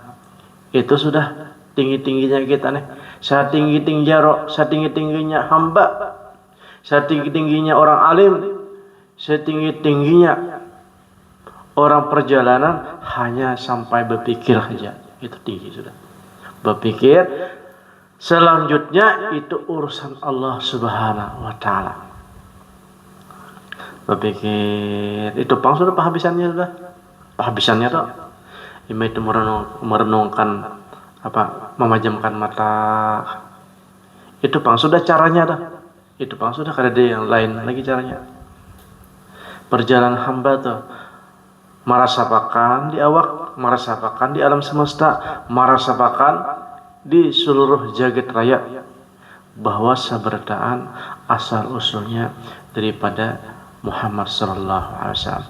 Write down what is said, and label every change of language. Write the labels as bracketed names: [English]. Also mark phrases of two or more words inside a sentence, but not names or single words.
[Indonesian] Itu sudah tinggi-tingginya kita nih. Setinggi-tingginya setinggi-tingginya hamba, setinggi-tingginya orang alim, setinggi-tingginya orang perjalanan hanya sampai berpikir saja. Itu tinggi sudah. Berpikir. Selanjutnya itu urusan Allah [Arabic] سبحانه وتعالى. [Banjar] Berpikir itu pang sudah penghabisannya sudah. Penghabisannya tuh ima itu merenungkan apa, memejamkan mata. Itu pang sudah caranya dah. Itu pang sudah kada ada yang lain lagi caranya. Perjalanan hamba tuh merasakan di awak, merasakan di alam semesta, merasakan di seluruh jagat raya bahwa sabarataan asal usulnya daripada Muhammad [Arabic] صلى الله عليه وسلم.